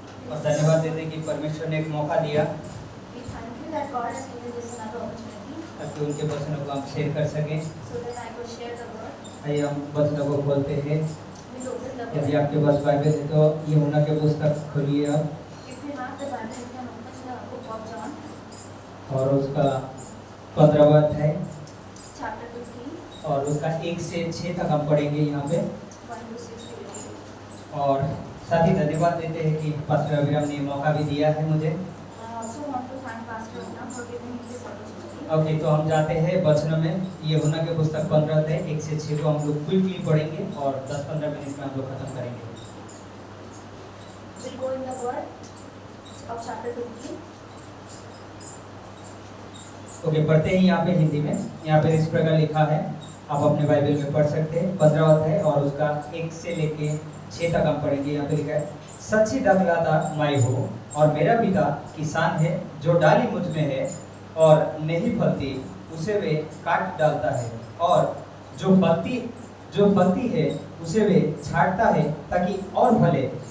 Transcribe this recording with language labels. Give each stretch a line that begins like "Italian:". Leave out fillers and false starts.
Hindi: और धन्यवाद देते हैं कि परमेश्वर ने एक मौका दिया
English: We thank you that God has given this another opportunity
Hindi: ताकि उनके वचनों को हम शेयर कर सकें।
English: so that I could share the word.
Hindi: आइए हम वचनों को खोलते हैं।
English: We open the
Hindi: यदि
English: word.
Hindi: आपके पास बाइबल है तो यूहन्ना के पुस्तक खोलिए आप
English: If you have the Bible, you can open the book of John,
Hindi: और उसका 15वां अध्याय
English: chapter 15,
Hindi: और उसका 1 से 6 तक हम पढ़ेंगे यहाँ पे।
English: 1 to 6 we will read.
Hindi: और साथ ही धन्यवाद देते हैं कि पास्टर अभिराम ने ये मौका भी दिया है मुझे।
English: I also want to thank Pastor Una for giving me this opportunity.
Hindi: Okay, तो हम जाते हैं वचनों में। यूहन्ना के पुस्तक 15 अध्याय 1 से 6 को हम लोग क्विकली पढ़ेंगे और 10-15 मिनट में हम लोग खत्म करेंगे।
English: We'll go in the word of chapter 15.
Hindi: Okay, पढ़ते हैं यहाँ पे हिंदी में। यहाँ पे इस प्रकार लिखा है, आप अपने बाइबल में पढ़ सकते हैं। 15 अध्याय और उसका 1 से लेके 6 तक हम पढ़ेंगे। यहाँ पे लिखा है, सच्ची दाखलता मैं हूँ और मेरा पिता किसान है। जो डाली मुझ में है और नहीं फलती उसे वे काट डालता है, और जो फलती है उसे वे छांटता है ताकि और फले।